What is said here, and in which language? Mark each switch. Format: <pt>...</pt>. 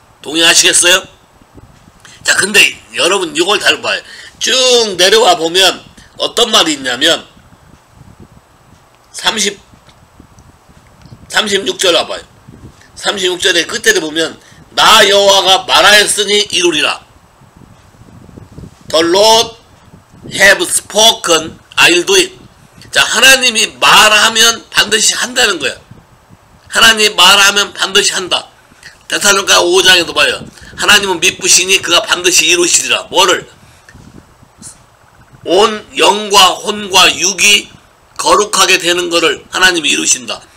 <ko>동의하시겠어요? 자, 근데 여러분 이걸 잘 봐요. 쭉 내려와 보면 어떤 말이 있냐면 36절 와봐요. 36절의 끝에 보면 나 여호와가 말하였으니 이루리라.</ko> <en>The Lord have spoken, I'll do it.</en> <ko>자, 하나님이 말하면 반드시 한다는 거야. 하나님이 말하면 반드시 한다. 데살로니가 5장에도 봐요. 하나님은 미쁘시니 그가 반드시 이루시리라. 뭐를? 온 영과 혼과 육이 거룩하게 되는 것을 하나님이 이루신다.</ko>